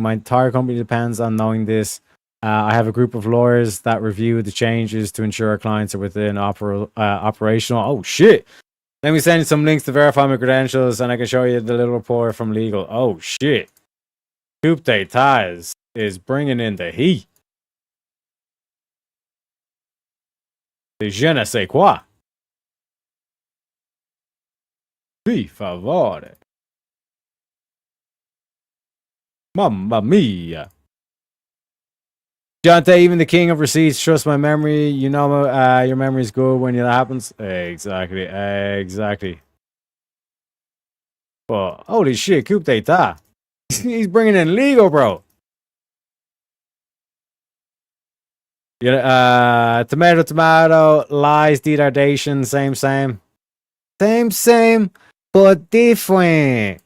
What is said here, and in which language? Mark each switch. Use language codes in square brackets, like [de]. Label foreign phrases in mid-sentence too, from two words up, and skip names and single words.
[en] My entire company depends on knowing this. I have a group of lawyers that review the changes to ensure our clients are within operational. Oh shit! Let me send you some links to verify my credentials, and I can show you the little report from legal. Oh shit! Coup d'etat is bringing in the heat. [fr] The je ne sais quoi. [it] Por favore. Mamma mia. [en] Jonte, even the king of receipts, trust my memory. You know, your memory is good when that happens. Exactly. But holy shit, coup d'etat. He's bringing in legal, bro. Yeah, tomato, lies, detardation, same, but different.